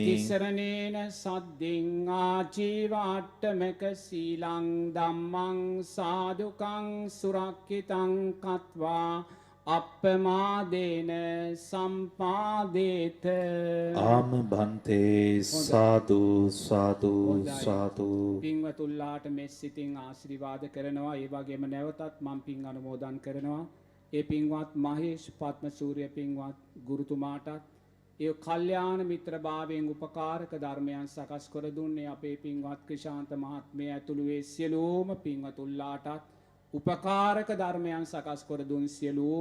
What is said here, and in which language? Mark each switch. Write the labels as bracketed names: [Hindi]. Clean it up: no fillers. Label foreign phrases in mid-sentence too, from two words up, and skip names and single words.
[Pali] තිසරණේන සද්දින් ආජීවාට්ඨමක සීලං ධම්මං සාදුකං සුරක්ඛිතං කତ୍වා අප්පමාදේන සම්පාදේත ආම භන්තේ සාදු සාදු සාදු [Sinhala] පින්වතුල්ලාට මෙස් සිතින් ආශිර්වාද කරනවා. ඒ වගේම නැවතත් මම පින් අනුමෝදන් කරනවා. ඒ පින්වත් මහේෂ් පත්මසූරිය පින්වත් ගුරුතුමාටත් ඒ කල්යාණ මිත්‍රභාවයෙන් උපකාරක ධර්මයන් සකස් කර දුන්නේ අපේ පින්වත් ක්‍රිෂාන්ත මහත්මයා ඇතුළු ඒ සියලුම පින්වතුල්ලාටත් උපකාරක ධර්මයන් සකස් කර දුන් සියලුම